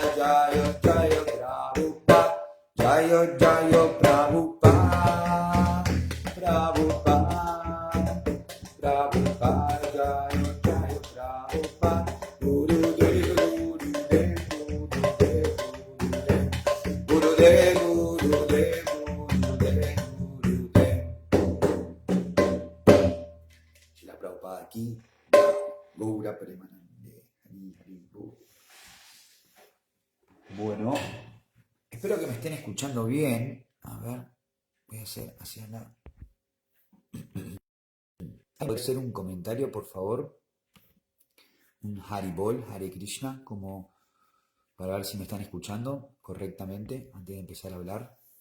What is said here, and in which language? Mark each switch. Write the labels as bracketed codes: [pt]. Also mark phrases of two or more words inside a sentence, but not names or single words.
[sa] Jaya Jaya Prabhupada, Jaya Jaya Prabhupada, Prabhupada, Prabhupada, Jaya Jaya Prabhupada, Gurudev, Gurudev, Gurudev, Gurudev, Gurudev, Gurudev, Gurudev. Shila Prabhupada aquí, Gaura Premanande, Hari Hari Gaura. [es] Bueno, espero que me estén escuchando bien. A ver, voy a hacer hacia la... ¿Puede ser un comentario, por favor? Un Haribol, Hare Krishna, como para ver si me están escuchando correctamente antes de empezar a hablar.